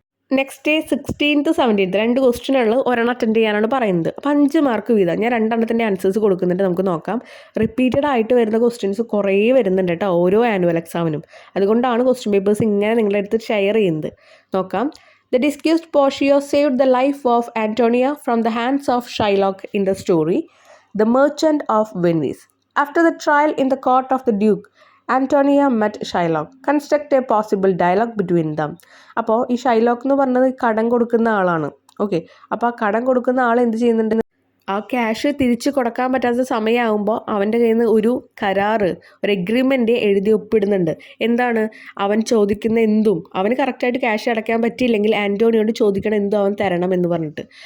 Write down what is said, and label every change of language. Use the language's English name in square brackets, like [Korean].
[Malayalam] Next 16 to 17 2 ക്വസ്റ്റ്യനുകൾ ഒരെണ്ണം attend ചെയ്യാനാണ് പറയുന്നത്. അപ്പോൾ 5 മാർക്ക് വീതം. ഞാൻ 2 ആൻസേഴ്സ് കൊടുക്കുന്നുണ്ട്, നമുക്ക് നോക്കാം. റിപ്പീറ്റഡ് ആയിട്ട് വരുന്ന ക്വസ്റ്റ്യൻസ് കുറേ വരുന്നുണ്ട് കേട്ടോ ഓരോ ആനുവൽ എക്സാമിനും. അതുകൊണ്ടാണ് ക്വസ്റ്റ്യൻ പേപ്പേഴ്സ് ഇങ്ങനെ നിങ്ങളുടെ അടുത്ത് ഷെയർ ചെയ്യുന്നത്. നോക്കാം. [English] The disguised Portia saved the life of Antonia from the hands of Shylock in the story, The Merchant of Venice. After the trial in the court of the Duke, Antonia met Shylock. Construct a possible dialogue between them. [Malayalam] അപ്പോൾ ഈ Shylock എന്ന് പറഞ്ഞത് കടം കൊടുക്കുന്ന ആളാണ്. Okay, അപ്പോൾ ആ കടം കൊടുക്കുന്ന ആൾ എന്ത് ചെയ്യുന്നുണ്ട്, ആ ക്യാഷ് തിരിച്ചു കൊടുക്കാൻ പറ്റാത്ത സമയമാകുമ്പോൾ അവൻ്റെ കയ്യിൽ നിന്ന് ഒരു കരാറ്, ഒരു എഗ്രിമെൻ്റ് എഴുതി ഒപ്പിടുന്നുണ്ട്. എന്താണ്, അവൻ ചോദിക്കുന്ന എന്തും അവന് കറക്റ്റായിട്ട് ക്യാഷ് അടയ്ക്കാൻ പറ്റിയില്ലെങ്കിൽ ആൻറ്റോണിയോട് ചോദിക്കണം എന്തും അവൻ തരണം എന്ന് പറഞ്ഞിട്ട്.